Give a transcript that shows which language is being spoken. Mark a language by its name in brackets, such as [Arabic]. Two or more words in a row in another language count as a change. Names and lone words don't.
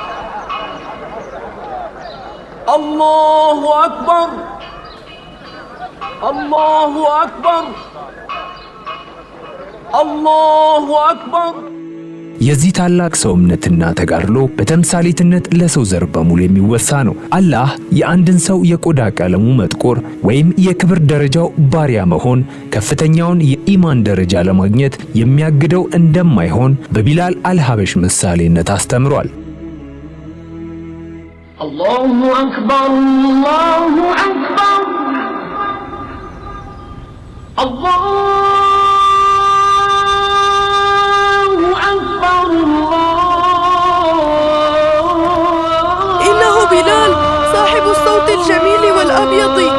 [Arabic] الله أكبر الله أكبر الله أكبر [Amharic] የዚህ ታላቅ ሰው እምነትና ተጋድሎ በተምሳሌትነት ለሰው ዘር በሙሉ የሚወሳ ነው። አላህ የአንድን ሰው የቆዳ ቀለሙ መጥቆር ወይም የክብር ደረጃው ባሪያ መሆን ከፍተኛውን የኢማን ደረጃ ለማግኘት የሚያግደው እንደማይሆን በቢላል አልሐበሽ ምሳሌነት አስተምሯል። [Arabic] الله أكبر الله أكبر الله أكبر إنه بلال صاحب الصوت الجميل والأبيض.